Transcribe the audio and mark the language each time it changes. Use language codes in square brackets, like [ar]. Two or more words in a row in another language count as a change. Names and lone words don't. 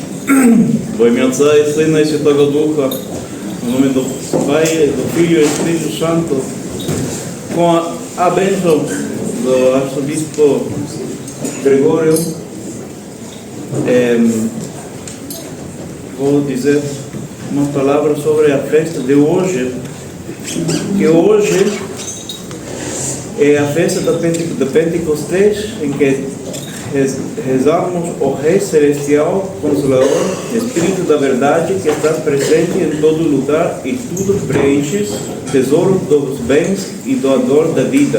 [uk] Во ім'я Отця і Сина і Святого Духа, [pt] в nome do Pai, do Filho e do Espírito Santo, com a bênção do arcebispo Gregório, vou dizer umas palavras sobre a festa de hoje, que hoje é a festa da Pentecostés, em que rezamos o Rei Celestial, Consolador, Espírito da Verdade, que está presente em todo lugar e tudo preenche, tesouro dos bens e doador da vida.